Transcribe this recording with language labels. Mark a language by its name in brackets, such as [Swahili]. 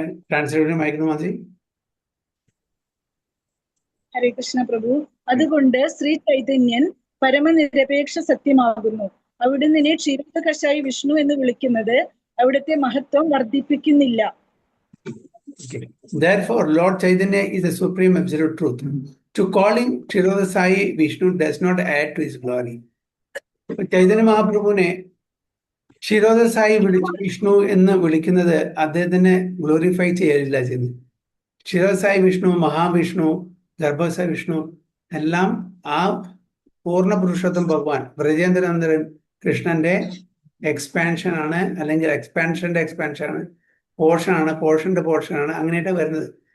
[Malayalam] Translation വായിക്കുന്നു മതി. ഹരേ കൃഷ്ണ പ്രഭു. അതുകൊണ്ട് ശ്രീ ചൈതന്യൻ പരമനിരപേക്ഷ സത്യമാകുന്നു. അവിടുന്ന് ക്ഷീരോദകശായി വിഷ്ണു എന്ന് വിളിക്കുന്നത് അവിടുത്തെ മഹത്വം വർദ്ധിപ്പിക്കുന്നില്ല. [English] Okay. Therefore, Lord Chaitanya is the supreme absolute truth. To call him Kshirodasai Vishnu does not add to his glory. [Malayalam] Chaitanya മഹാപ്രഭുവിനെ ക്ഷീരോദസായി Vishnu എന്ന് വിളിക്കുന്നത് അദ്ദേഹത്തിനെ ഗ്ലോറിഫൈ ചെയ്യലില്ല ചെയ്യുന്നത്. ക്ഷീരോദസായി വിഷ്ണു, മഹാവിഷ്ണു, ഗർഭസായി വിഷ്ണു എല്ലാം ആ പൂർണ്ണ പുരുഷോത്തം ഭഗവാൻ ബ്രജേന്ദ്രനന്ദൻ കൃഷ്ണന്റെ എക്സ്പാൻഷൻ ആണ്, അല്ലെങ്കിൽ എക്സ്പാൻഷന്റെ എക്സ്പാൻഷൻ ആണ്, പോർഷനാണ്, പോർഷനാണ്, അങ്ങനെയായിട്ട് വരുന്നത്.